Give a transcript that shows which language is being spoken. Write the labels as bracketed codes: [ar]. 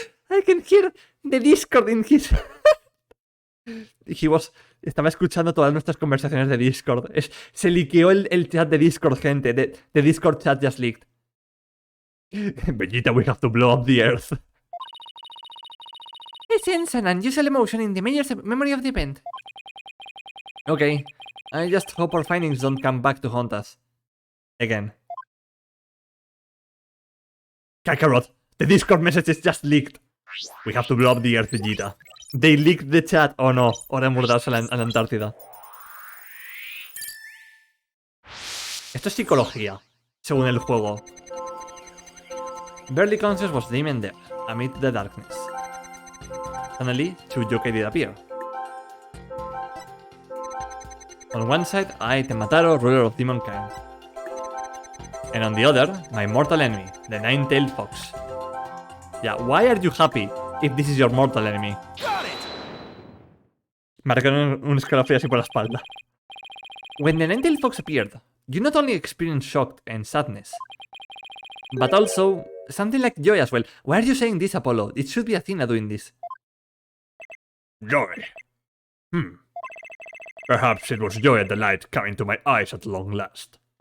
[en] I can hear the Discord in his... [es] Estaba escuchando todas nuestras conversaciones de Discord. Se liqueó el chat de Discord, gente. [en] The Discord chat just leaked. Vegeta, we have to blow up the earth. Sense an unusual emotion in the memory of the event. Okay, I just hope our findings don't come back to haunt us. Again. Kakarot, the Discord message is just leaked. We have to blow up the earth, Vegeta. They leaked the chat. Oh no, [es] hora de mudarse a la Antártida. Esto es psicología, según el juego. [en] Barely conscious was Damien there, amid the darkness. Suddenly, two yokai did appear. On one side, I, Temmataro, ruler of demonkind. And on the other, my mortal enemy, the nine-tailed fox. Yeah, why are you happy if this is your mortal enemy? Got it! [es] Marcaron un escalofrío así por la espalda. [en] When the nine-tailed fox appeared, you not only experienced shock and sadness, but also something like joy as well. Why are you saying this, Apollo? It should be Athena doing this. Joy. Perhaps it was joy at the light coming to my eyes at long last.